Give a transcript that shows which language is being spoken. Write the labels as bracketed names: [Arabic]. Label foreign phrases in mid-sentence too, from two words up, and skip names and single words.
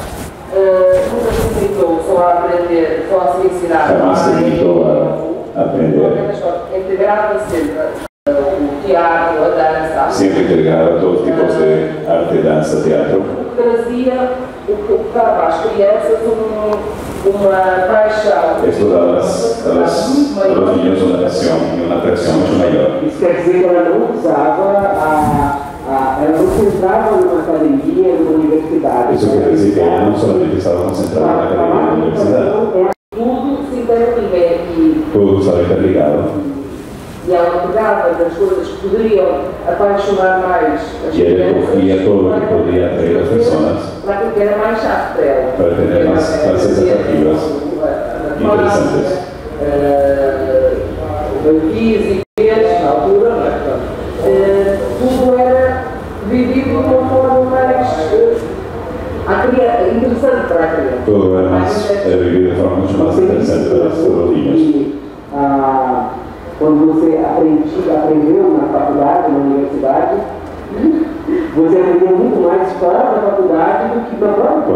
[Portuguese] nunca se limitou só a aprender, só a se ensinar. Jamais se limitou a aprender. Integrava sempre o teatro, a dança. Sempre integrava todos os tipos de arte, dança, teatro. Trazia o que dava às crianças uma paixão. [Spanish] Esto daba a los niños una pasión y una atracción mucho mayor. [Portuguese] Isso quer dizer que ela não usava ela não se entrava numa academia, numa universidade. [Spanish] Eso quiere decir que ella no solamente estaba concentrada en la academia de la universidad, [Portuguese] Tudo se interliga e [Spanish] todo estaba interligado. [Portuguese] ela pegava das coisas que poderiam apaixonar mais as [Spanish] Y ella cogía todo lo que podía atraer a las personas [Portuguese] para que era mais chato para ela. [Spanish] para tener más clases atractivas, interesantes. Físicas, [Portuguese] na altura, não é? Tudo era vivido de uma forma mais interessante para a criança. Todo é vivido de forma muito mais interessante para os niños. Quando você aprendeu na faculdade, na universidade, você aprendeu muito mais fora da faculdade do que na própria faculdade.